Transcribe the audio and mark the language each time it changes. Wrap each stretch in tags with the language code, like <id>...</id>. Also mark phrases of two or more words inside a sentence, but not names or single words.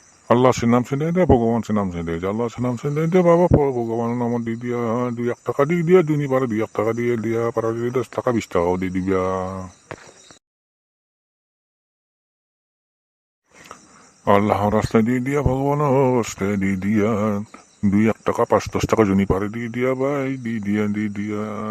<bn>আল্লাহ নাম চিন্তাই দে ভগবান নাম চিন্তাই দে আল্লাহ নাম চিন্তাই দে বাবা ভগবানের নামত দি দিয়া 2-1 টাকা দি দিয়া দুনি পারে 2-1 টাকা দিয়ে দিয়া পারা 10 টাকা 20 টাকাও দিয়ে দিবা আল্লাহর রাস্তায় দিয়ে দিয়া ভগবানের রাস্তায় দিয়ে দিয়া 2-1 টাকা 5-10 টাকা জুনি পারে দিয়ে দিয়া ভাই দিয়ে দিয়া</bn>